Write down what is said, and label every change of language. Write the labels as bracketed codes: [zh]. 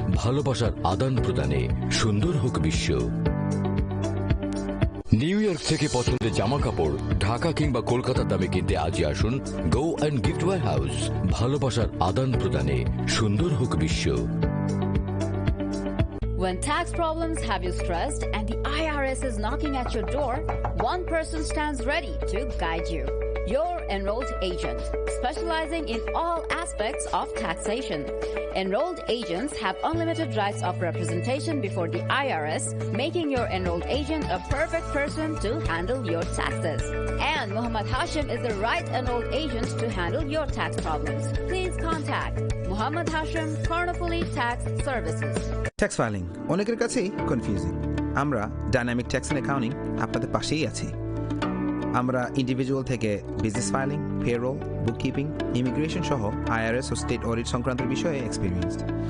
[bn] ভালোবাসার আদান প্রদানে সুন্দর হোক বিশ্ব। নিউ ইয়র্ক থেকে পছন্দের জামা কাপড় ঢাকা কিংবা কলকাতার দামে কিনতে আজই আসুন go and gift war house. ভালোবাসার আদান প্রদানে সুন্দর হোক বিশ্ব। [en] When tax problems have you stressed and the IRS is knocking at your door, one person stands ready to guide you. Your enrolled agent, specializing in all aspects of taxation. Enrolled agents have unlimited rights of representation before the IRS, making your enrolled agent a perfect person to handle your taxes. And Muhammad Hashim is the right enrolled agent to handle your tax problems. Please contact Muhammad Hashim, Carnifoli Tax Services. [bn] Tax filing অনেকের কাছেই confusing. আমরা dynamic tax and accounting আপনাদের পাশেই আছি। আমরা individual থেকে business filing, payroll, bookkeeping, immigration সহ IRS ও state audit সংক্রান্ত বিষয়ে এক্সপিরিয়েন্সড।